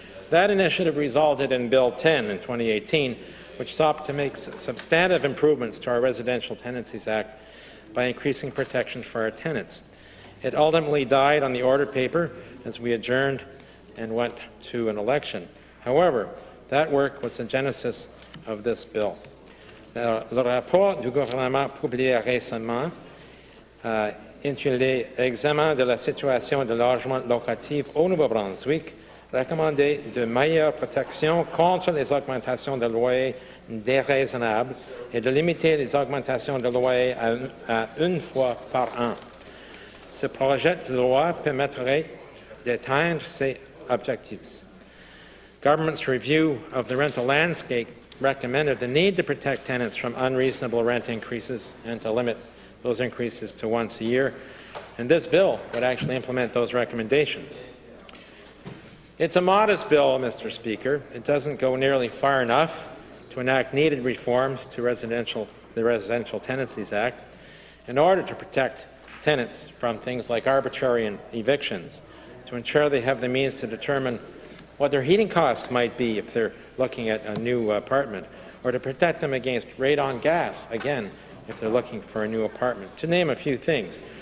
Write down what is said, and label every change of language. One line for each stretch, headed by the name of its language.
English: That initiative resulted in Bill 10 in 2018, which sought to make substantive improvements to our Residential Tenancies Act by increasing protections for our tenants. It ultimately died on the order paper as we adjourned and went to an election. However, that work was the genesis of this bill.
French: Le rapport du gouvernement publié récemment, intitulé « Examen de la situation de logement locatif au Nouveau-Brunswick », recommandait de meilleures protections contre les augmentations de loyers déraisonnables et de limiter les augmentations de loyers à une fois par an. Ce projet de loi permettrait d'atteindre ces objectifs.
English: Government's review of the rental landscape recommended the need to protect tenants from unreasonable rent increases and to limit those increases to once a year, and this bill would actually implement those recommendations. It's a modest bill, Mr. Speaker. It doesn't go nearly far enough to enact needed reforms to the Residential Tenancies Act in order to protect tenants from things like arbitrary evictions, to ensure they have the means to determine what their heating costs might be if they're looking at a new apartment, or to protect them against radon gas, again, if they're looking for a new apartment, to name a few things.